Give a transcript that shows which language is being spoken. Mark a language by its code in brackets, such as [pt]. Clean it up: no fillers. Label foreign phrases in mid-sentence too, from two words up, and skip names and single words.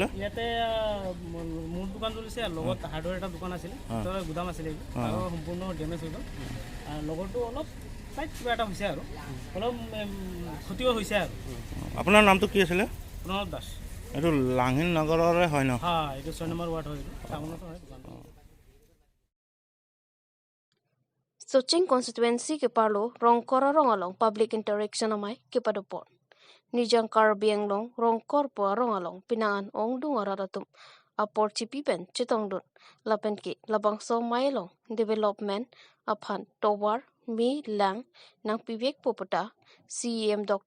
[as] ইয়াতে মোৰ দোকান জ্বলিছে আৰু লগত হাৰ্ডৱেৰ এটা দোকান আছিলে ভিতৰত গুদাম আছিলে আৰু সম্পূৰ্ণ ডেমেজ হৈ গ'ল আৰু লগৰটো অলপ চাইড কিবা এটা হৈছে আৰু অলপ ক্ষতিও হৈছে আৰু আপোনাৰ নামটো কি আছিলে প্ৰণৱ দাস এইটো লাংহিন নগৰৰে হয় ন হয় এইটো 6 নম্বৰ ৱাৰ্ড হয় টাউনতো হয় দোকানটো [mjw] Soching constituency ke parlo rongkora rongalong public interaction amai ke padopon. Nijang Karbi Anglong rongkor po rongalong pinaan ong dungaratum apor chipi pen chitong dun lapen ke labang so mailong development aphan towar mi lang nang pivek popota CEM Dr.